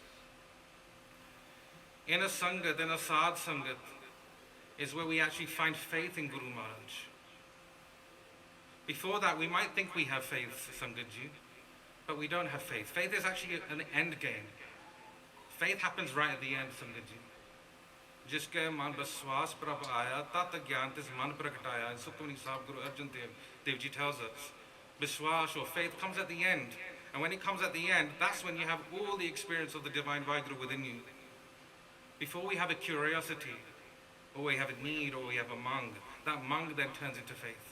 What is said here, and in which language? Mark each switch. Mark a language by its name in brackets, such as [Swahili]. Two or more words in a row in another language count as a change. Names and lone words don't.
[English] In a Sangat, in a Sad Sangat, is where we actually find faith in Guru Maharaj. Before that, we might think we have faith, Sangatji, but we don't have faith. Faith is actually an end game. Faith happens right at the end, Sangatji. [Punjabi] ਜਿਸਕੇ ਮਨ ਬਿਸਵਾਸ ਪ੍ਰਭ ਆਇਆ, ਤਤ ਗਿਆਨ ਤਿਸ ਮਨ ਪ੍ਰਗਟਾਇਆ. [English] And Sukhmani Sahib Guru Arjan Dev Ji tells us, Biswas or faith comes at the end. And when it comes at the end, that's when you have all the experience of the Divine Vaheguru within you. Before we have a curiosity, or we have a need, or we have a mang, that mang then turns into faith.